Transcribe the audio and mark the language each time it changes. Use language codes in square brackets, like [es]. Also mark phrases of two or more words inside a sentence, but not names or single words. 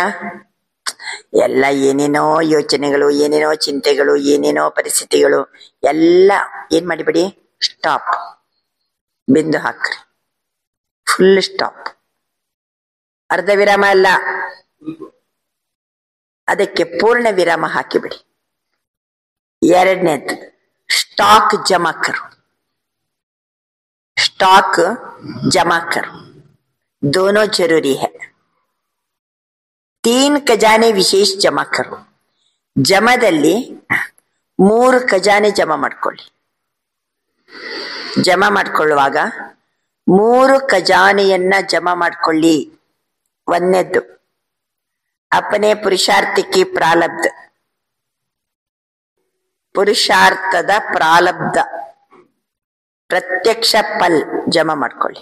[kn] ಎಲ್ಲ ಏನೇನೋ ಯೋಚನೆಗಳು, ಏನೇನೋ ಚಿಂತೆಗಳು, ಏನೇನೋ ಪರಿಸ್ಥಿತಿಗಳು ಎಲ್ಲ ಏನ್ ಮಾಡಿಬಿಡಿ, ಸ್ಟಾಪ್, ಬಿಂದು ಹಾಕ್ರಿ. [en] full stop, [kn] ಅರ್ಧ ವಿರಾಮ ಅಲ್ಲ, ಅದಕ್ಕೆ ಪೂರ್ಣ ವಿರಾಮ ಹಾಕಿಬಿಡಿ. [hi] ಎರಡನೇದು स्टॉक जमा करो. स्टॉक जमा करो, दोनों जरूरी है. 3 खजाने विशेष जमा करो. [kn] ಜಮಾದಲ್ಲಿ 3 ಖಜಾನೆ ಜಮಾ ಮಾಡ್ಕೊಳ್ಳಿ. ಜಮಾ ಮಾಡ್ಕೊಳ್ಳುವಾಗ 3 ಖಜಾನೆಯನ್ನ ಜಮಾ ಮಾಡ್ಕೊಳ್ಳಿ. ಒಂದನೇದ್ದು ಅಪನೆ ಪುರುಷಾರ್ಥಕ್ಕೆ ಪ್ರಾರಬ್ಧ, ಪುರುಷಾರ್ಥದ ಪ್ರಾರಬ್ಧ [hi] प्रत्यक्ष फल [kn] ಜಮಾ ಮಾಡ್ಕೊಳ್ಳಿ.